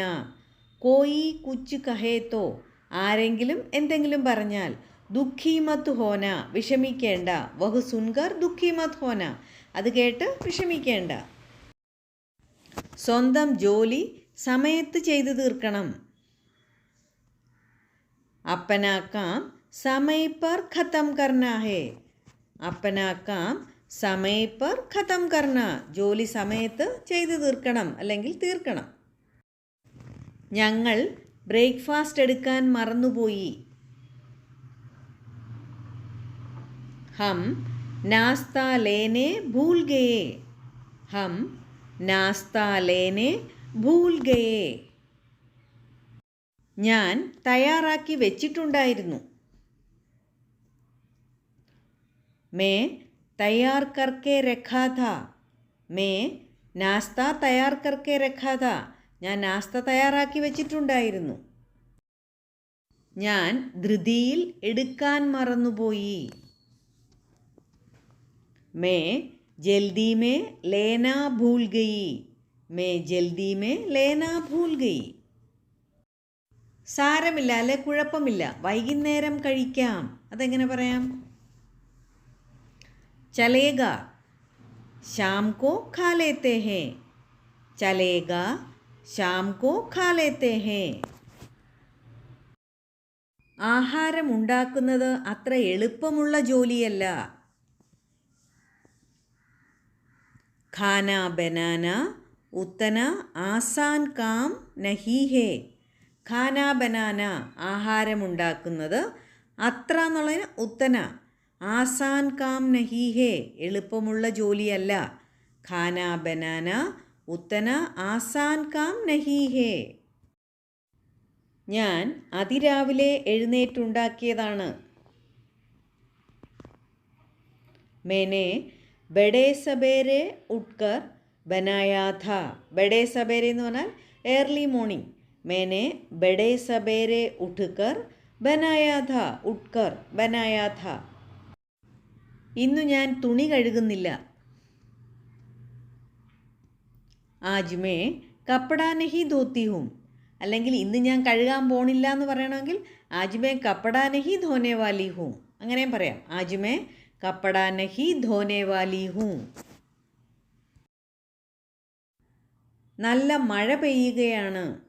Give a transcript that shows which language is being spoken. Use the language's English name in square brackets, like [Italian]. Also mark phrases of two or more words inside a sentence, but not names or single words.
[Hindi] कोई कुछ कहे तो, [Malayalam] ആരെങ്കിലും എന്തെങ്കിലും പറഞ്ഞാൽ, [Hindi] दुखी मत होना, വിഷമിക്കേണ്ട. वह सुनकर दुखी मत होना, [Malayalam] അത് കേട്ട് വിഷമിക്കേണ്ട. സ്വന്തം ജോലി സമയത്ത് ചെയ്തു തീർക്കണം. [Hindi] अपना काम समय पर ख़त्म करना है. अपना काम समय पर ख़त्म करना. [Malayalam] ജോലി സമയത്ത് ചെയ്തു തീർക്കണം അല്ലെങ്കിൽ തീർക്കണം. ഞങ്ങൾ ബ്രേക്ക്ഫാസ്റ്റ് എടുക്കാൻ മറന്നുപോയി. [Hindi] हम नाश्ता लेने भूल गए. हम नाश्ता लेने भूल गए. [Malayalam] ഞാൻ തയ്യാറാക്കി വെച്ചിട്ടുണ്ടായിരുന്നു. [Hindi] मैं तैयार करके रखा था. मैं नाश्ता तैयार करके रखा था. [Malayalam] ഞാൻ നാസ്ത തയ്യാറാക്കി വെച്ചിട്ടുണ്ടായിരുന്നു. ഞാൻ ധൃതിയിൽ എടുക്കാൻ മറന്നുപോയി. [Hindi] मैं जल्दी में लेना भूल गई. मैं जल्दी में लेना भूल गई. [Malayalam] സാരമില്ല അല്ലെ കുഴപ്പമില്ല, വൈകുന്നേരം കഴിക്കാം. അതെങ്ങനെ പറയാം? [Hindi] चलेगा, शाम को खा लेते हैं. चलेगा, शाम को खा लेते हैं. [Malayalam] ആഹാരം ഉണ്ടാക്കുന്നത് അത്ര എളുപ്പമുള്ള ജോലിയല്ല. [Hindi] खाना बनाना उतना आसान काम नहीं है. खाना बनाना [Malayalam] ആഹാരം ഉണ്ടാക്കുന്നത് അത്ര എന്നുള്ളതിന് [Hindi] उतना आसान काम नहीं है [Malayalam] എളുപ്പമുള്ള ജോലിയല്ല. [Hindi] खाना बनाना उतना आसान काम नहीं है. [Malayalam] ഞാൻ അതിരാവിലെ എഴുന്നേറ്റുണ്ടാക്കിയതാണ്. [Hindi] मैंने बड़े सवेरे उठकर बनाया था. बड़े सवेरे [Malayalam] എന്ന് പറഞ്ഞാൽ [English] early morning. [Hindi] मैंने बड़े सवेरे उठकर बनाया था. उठकर बनाया था. [Malayalam] ഇന്നു ഞാൻ തുണി കഴുകുന്നില്ല. [Hindi] आज मैं कपड़ा नहीं धोती हूँ. [Malayalam] അല്ലെങ്കിൽ ഇന്ന് ഞാൻ കഴുകാൻ പോണില്ല എന്ന് പറയണമെങ്കിൽ [Hindi] आज मैं कपड़ा नहीं धोने वाली हूँ [Malayalam] അങ്ങനെയും പറയാം. [Hindi] आज मैं कपड़ा नहीं धोने वाली हूँ. [Malayalam] നല്ല മഴ പെയ്യുകയാണ്.